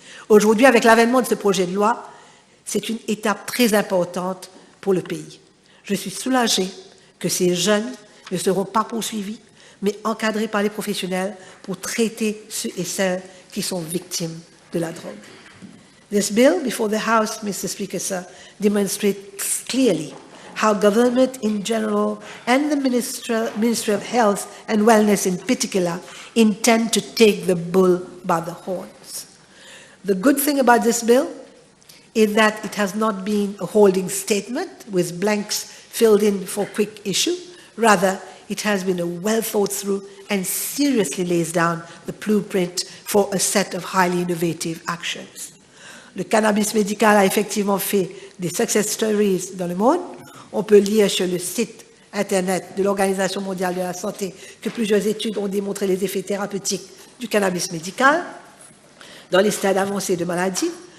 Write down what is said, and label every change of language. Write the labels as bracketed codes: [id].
[fr] Aujourd'hui, avec l'avènement de ce projet de loi, c'est une étape très importante pour le pays. Je suis soulagée que ces jeunes ne seront pas poursuivis, mais encadrés par les professionnels pour traiter ceux et celles qui sont victimes de la drogue. [en] This bill before the House, Mr. Speaker, sir, demonstrates clearly how government in general and the Ministry of Health and Wellness in particular intend to take the bull by the horns. The good thing about this bill is that it has not been a holding statement with blanks filled in for quick issue. Rather, it has been a well thought through and seriously lays down the blueprint for a set of highly innovative actions. [fr] Le cannabis médical a effectivement fait des success stories dans le monde. On peut lire sur le site Internet de l'Organisation mondiale de la santé que plusieurs études ont démontré les effets thérapeutiques du cannabis médical dans les stades avancés de maladie.